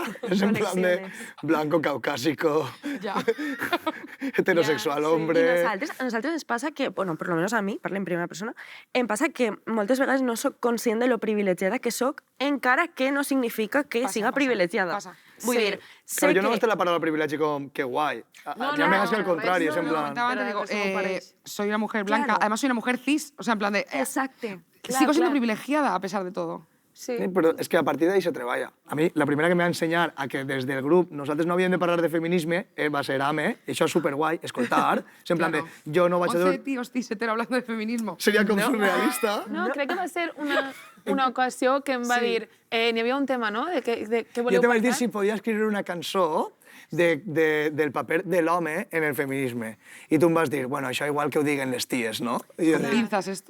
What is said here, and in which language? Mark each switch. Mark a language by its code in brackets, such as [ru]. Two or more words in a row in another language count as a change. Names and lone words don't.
[es] És en plan de blanco, caucásico, Ya. heterosexual, [ca] I [es] hombre... [ca] a nosaltres ens passa que, bueno, per almenys a mi, parlo en primera persona, em passa que moltes vegades no sóc conscient de lo privilegiada que sóc, encara que no significa que siga privilegiada. Passa. Vull Sí. dir, sé [es] Claro, yo no [ca] que... [es] gasto la palabra privilegio como que guay. No, Ya no, me hagas al no, contrario, es en no, plan... Comentaba antes, Pero digo, eso no parece. soy una mujer blanca, Claro. además soy una mujer cis, o sea, en plan de... [ca] Exacte. [es] sigo siendo claro. privilegiada a pesar de todo. Sí. [ca] Sí, però és que a partir d'ahí se treballa. A mi, la primera que me va ensenyar a que des del grup nosaltres no havíem de parlar de feminisme va ser Ame, i això és superguai, escoltar, és en plan [es] Claro. [ca] de, jo no vaig a... [es] 11 tíos cis-hetero hablando de feminismo. [ca] Seria com surrealista. No, crec que va ser una ocasió que em va dir... N'hi havia un tema, no?, de què voleu Jo te vaig dir parlar? si podia escriure una cançó del paper de l'home en el feminisme. I tu em vas dir, bueno, això igual que ho diguen les ties, no? I jo [es] Con [ca] dic, [es] pinzas esto.